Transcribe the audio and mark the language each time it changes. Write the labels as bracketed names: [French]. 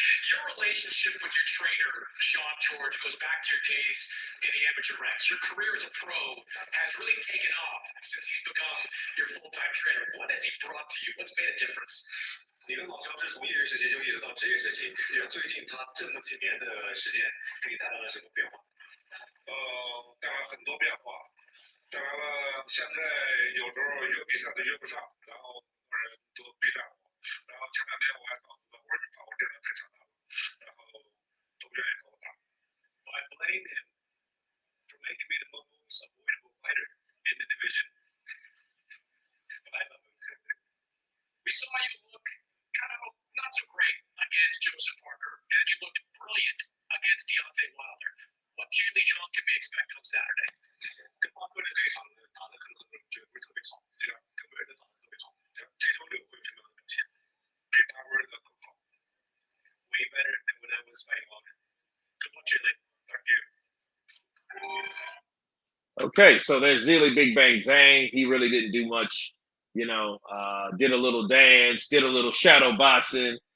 [English] Your relationship with your trainer, Sean George, goes back to your days in the amateur ranks. Your career as a pro has really taken off since he's become your full-time trainer. What has he brought to you? What's made a difference? [Chinese] 你跟老肖是从业余时期就一直到职业时期，最近他这么几年的时间给你带来了什么变化？带来很多变化。当然了，现在有时候约比赛都约不上，然后人都逼着我，然后前两天我还告诉他，我说你把我练得太强大了，然后都不愿意和我打。 [English] I blame him for making me the most avoidable fighter in the division. But I love him. We saw you look kind of not so great against Joseph Parker, and you looked brilliant against Deontay Wilder. What Julie John can we expect on Saturday? [Chinese] 跟巴克的这一场打的可能觉得不是特别好，对吧？跟别人打的特别好，这周六会有什么样的表现？比巴克的更好。 [English] Way better than when I was fighting Wilder. Good luck, Julie. Thank you. Okay, so there's Zili Big Bang Zhang. He really didn't do much Did a little dance, did a little shadow boxing.